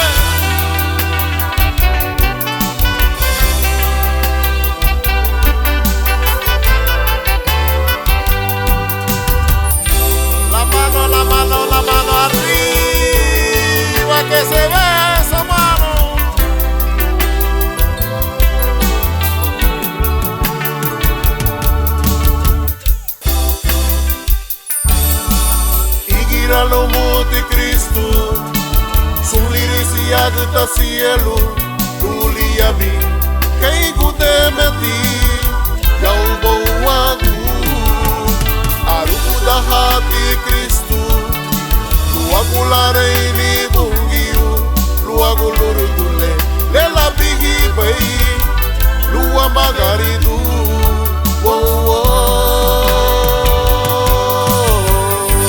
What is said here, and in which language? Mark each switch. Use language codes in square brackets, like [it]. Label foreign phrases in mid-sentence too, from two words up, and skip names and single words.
[es] La mano arriba, que se ve esa mano. [cab] Igira lo muti Cristo, sun lirisia geta cielo, lulia mi, que igude meti, yang bawagu, arufu da hati Cristo. Luagu larei ni bungiyu, luagu lurudule, lela bihi bei, lua magaridu, wow wow.